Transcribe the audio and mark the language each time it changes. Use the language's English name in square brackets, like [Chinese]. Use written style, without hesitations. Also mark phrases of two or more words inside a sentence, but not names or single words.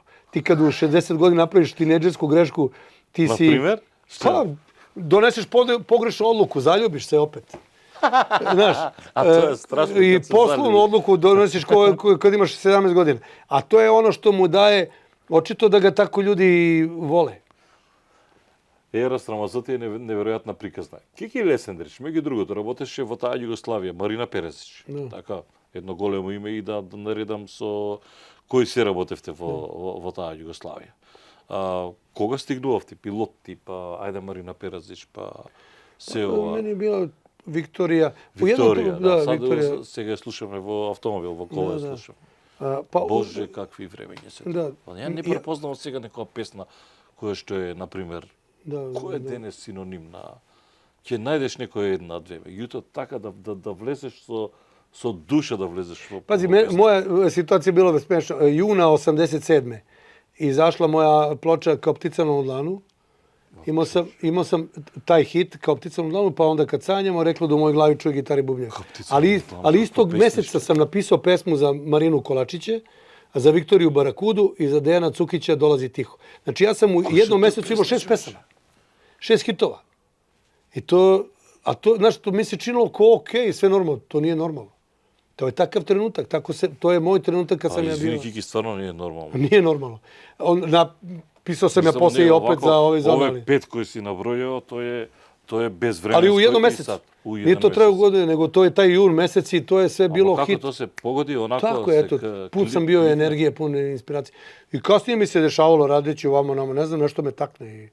[Serbian] Ti kad u 60 godina napraviš tinejdžersku grešku, ti si... Na primjer? Pa, doneseš pogrešnu odluku, zaljubiš se opet. Znaš, a to je strašno. I poslovnu odluku donesiš kad imaš 17 godina. A to je ono što mu daje, očito da ga tako ljudi vole. [Macedonian] Ерос Рамазоти е неверојатна приказна. Кики Лесендрич, меѓу другото, работеше во таа Југославија, Марина Перезич. Така, едно големо име и да наредам со кои се работевте во таа Југославија. Кога стигнувавте? Пилот типа, ајде Марина Перезич, па се ова... Мени била Викторија. Викторија. Сега слушаме во автомобил, во кола слушам. Боже, какви времења се. Ја не препознавам сега некоја песна која што е, например, кој е денес синоним на... Ќе најдеш некоја една, две. Меѓутоа така да влезеш со душа да влезеш во... [Serbian] Pazi, moja situacija je bila smešna. Juna 87. izašla moja ploča Kao ptica na dlanu. Imao sam taj hit Kao ptica na dlanu, pa onda kad sanjamo reklo da u mojoj glavi čuje gitari bubnjak. Ali istog meseca sam napisao pesmu za Marinu Kolačiće, a za Viktoriju Barakudu i za Dejana Cukića Dolazi tiho. Znači ja sam u jednom mesecu imao 6 pesama. 6 hitova. I to, znaš, to mi se činilo ko okej, sve normalno. To nije normalno. To je takav trenutak, to je moj trenutak kad sam ja bio... [Macedonian] Извини, Кики, стварно не е нормално. [Serbian] Nije normalno. Napisao sam ja posle i opet za ove zonali. Ove 5 koji si nabrojao, to je bezvremensko. Ali u jednom mesecu. Nije to trajalo godine, nego to je taj jun mesec i to je sve bilo hit. Kako to se pogodi, onako... Tako, eto, put sam bio energije, pun inspiracije. I kasnije mi se dešavalo radeći ovamo namo, ne znam, nešto me takne.